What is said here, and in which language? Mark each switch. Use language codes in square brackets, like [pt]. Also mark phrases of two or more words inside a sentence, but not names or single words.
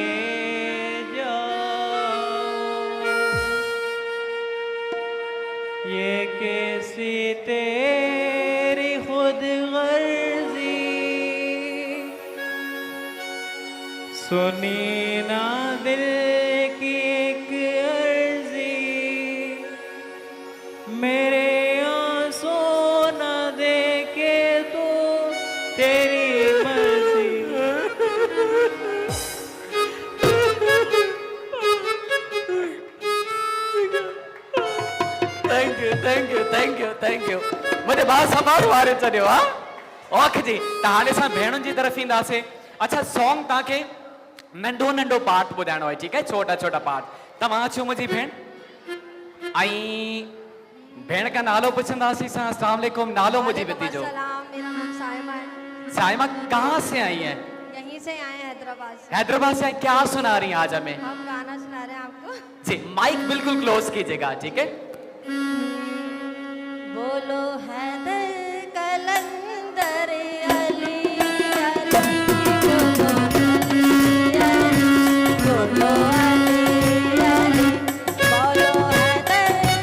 [hi] ये कैसी तेरी खुद गर्जी सुनी ना दिल की एक अर्जी मेरे आंसू न देखे तो तेरी मर्जी [en] thank you [sd] मुझे भाउ समारो वारे चढ़ियो हा ओके जी त हाणे असां भेणुनि जी तरफ़ ईंदासीं अच्छा सॉन्ग तव्हांखे नंढो नंढो पार्ट ॿुधाइणो आहे ठीकु आहे [hi] छोटा छोटा [sd] पार्ट तव्हां अचो मुंहिंजी भेण ऐं भेण का नालो पुछंदासीं असां [ar] السلام عليكم [sd] नालो मुंहिंजी बेटी जो [hi] सलाम मेरा नाम साइमा है साइमा कहाँ से आई हैं यहीं से आए हैं हैदराबाद से हैदराबाद से क्या सुना रही हैं आज हमें हम गाना सुना रहे हैं आपको जी माइक बिल्कुल क्लोज कीजिएगा ठीक है बोलो हैदर कलंदर अली अली बोलो अली अली बोलो हैदर